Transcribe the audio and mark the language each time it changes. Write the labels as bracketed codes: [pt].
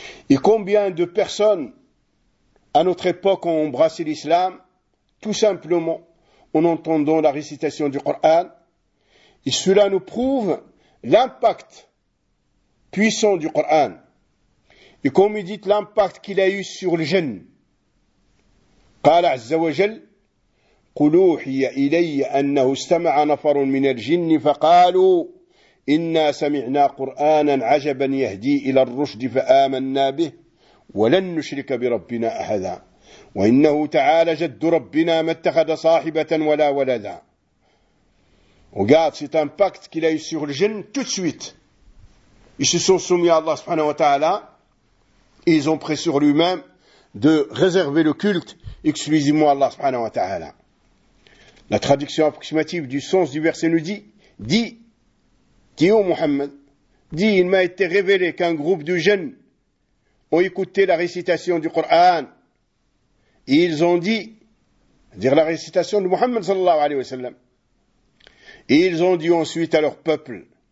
[fr] Et combien de personnes à notre époque ont embrassé l'islam, tout simplement en entendant la récitation du Coran. Et cela nous prouve l'impact puissant du Coran. Et comme il dit l'impact qu'il a eu sur le djinn. [ar] Qala azza wa jal, قلوحي إلي أنه استمع نفر من الجن فقالوا إنا سمعنا قرآنا عجبا يهدي إلى الرشد فآمنا به ولن نشرك بربنا أحدا وإنه تعالى جد ربنا ما اتخذ صاحبة ولا ولدا. [fr] Regarde, c'est un pacte qu'il a eu sur le djinn tout de suite. Ils se sont soumis à Allah subhanahu wa ta'ala et ils ont pris sur lui-même de réserver le culte exclusivement à Allah subhanahu wa ta'ala. La traduction approximative du sens du verset nous dit, dis ô Muhammad, dis, il m'a été révélé qu'un groupe de jeunes ont écouté la récitation du Coran, et ils ont dit, dire la récitation de Muhammad sallallahu alayhi wa sallam, et ils ont dit ensuite à leur peuple,